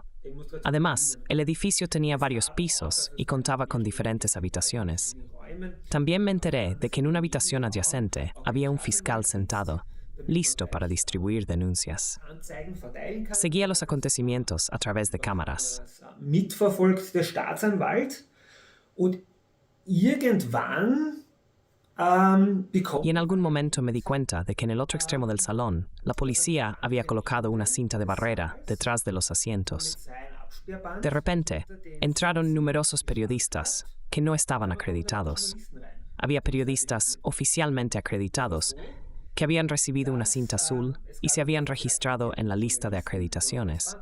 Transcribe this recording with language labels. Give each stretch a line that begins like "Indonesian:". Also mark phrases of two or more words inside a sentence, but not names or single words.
Spanish: Además, el edificio tenía varios pisos y contaba con diferentes habitaciones. También me enteré de que en una habitación adyacente había un fiscal sentado, listo para distribuir denuncias. Seguía los acontecimientos a través de cámaras.
German: Mitverfolgt der Staatsanwalt und irgendwann
Spanish: Y en algún momento me di cuenta de que en el otro extremo del salón, la policía había colocado una cinta de barrera detrás de los asientos. De repente, entraron numerosos periodistas que no estaban acreditados. Había periodistas oficialmente acreditados que habían recibido una cinta azul y se habían registrado en la lista de acreditaciones.